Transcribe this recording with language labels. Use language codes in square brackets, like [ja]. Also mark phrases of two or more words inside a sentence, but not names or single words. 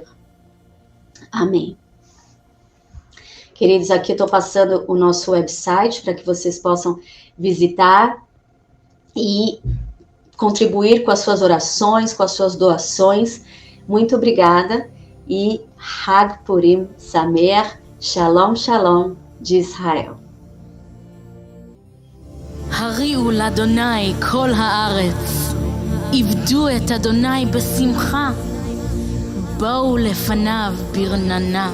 [pt] Amém. Queridos, aqui eu estou passando o nosso website para que vocês possam visitar e contribuir com as suas orações, com as suas doações. Muito obrigada e [he] חג פורים שמח, שלום שלום [pt] de Israel. [he] הריעו לאדוני כל הארץ, עבדו את אדוני בשמחה, בואו לפניו ברננה.